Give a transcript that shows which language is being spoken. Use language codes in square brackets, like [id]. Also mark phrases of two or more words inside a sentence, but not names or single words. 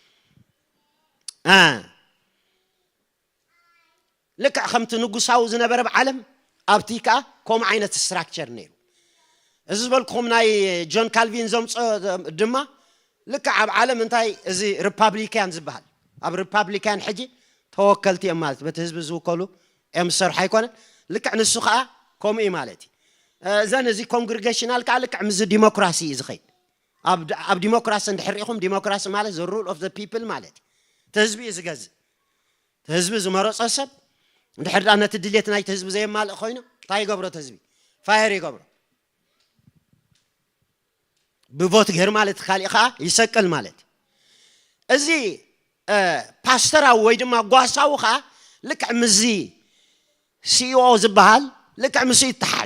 [ti] ልክዕ ከምቲ ንጉሳዊ ዝነበረ ብዓለም ኣብቲ ከዓ ከምኡ ዓይነት ስትራክቸር ነይሩ እዚ ዝበልኩኹም ናይ ጆን ካልቪን ዘምፆ ድማ ልክዕ ኣብ ዓለም እንታይ እዚ ሪፓብሊካን ዝበሃል ኣብ ሪፓብሊካን ሕጂ ተወከልቲ እዮም ማለት በቲ ህዝቢ ዝውከሉ እዮም ዝሰርሑ ኣይኮነን ልክዕ ንሱ ከዓ ከምኡ እዩ ማለት እዩ እዘን እዚ ኮንግሪጌሽናል ከዓ ልክዕ ምዝ ዲሞክራሲ እዩ ዝኸይድ ኣብ ዲሞክራሲ እንድሕር ሪኢኹም ዲሞክራሲ ማለት [en] the rule of the people [ti] ማለት እዩ እቲ ህዝቢ እዩ ዝገዝእ እቲ ህዝቢ ዝመረፆ ሰብ እንድሕር ዳ ነቲ ድሌት ናይቲ ህዝቢ ዘየማልእ ኮይኑ እንታይ ይገብሮ እቲ ህዝቢ ፋየር ይገብሮ ብቮት ገይር ማለት ካሊእ ከዓ ይሰቅል ማለት እዚ ፓስተራዊ ወይ ድማ ጓሳዊ ከዓ ልክዕ ምዚ ሲኦ ዝበሃል ልክዕ ምስ ይተሓዝ